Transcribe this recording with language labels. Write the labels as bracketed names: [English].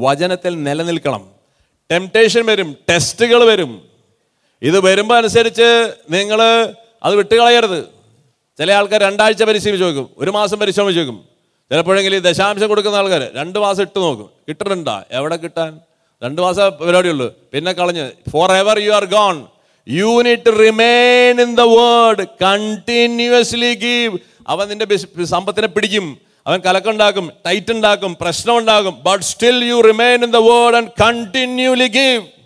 [Malayalam] വചനത്തിൽ നിലനിൽക്കണം. ടെംപ്ടേഷൻ വരും, ടെസ്റ്റുകൾ വരും. ഇത് വരുമ്പോൾ അനുസരിച്ച് നിങ്ങൾ അത് വിട്ടുകളയരുത്. ചില ആൾക്കാർ 2 ആഴ്ച പരിശ്രമിച്ച് നോക്കും, 1 മാസം പരിശ്രമിച്ച് നോക്കും. ചിലപ്പോഴെങ്കിലും ദശാംശം കൊടുക്കുന്ന ആൾക്കാർ 2 മാസം ഇട്ട് നോക്കും, കിട്ടുന്നുണ്ടാ? എവിടെ കിട്ടാൻ? 2 മാസം പരിപാടിയുള്ളൂ, പിന്നെ കളഞ്ഞ്. [English] Forever you are gone. You need to remain in the word. Continuously give. [Malayalam] അവൻ നിന്റെ സമ്പത്തിനെ പിടിക്കും, അവൻ കലക്കുണ്ടാക്കും, ടൈറ്റ് ഉണ്ടാക്കും, പ്രശ്നം ഉണ്ടാക്കും. [English] But still you remain in the word and continually give.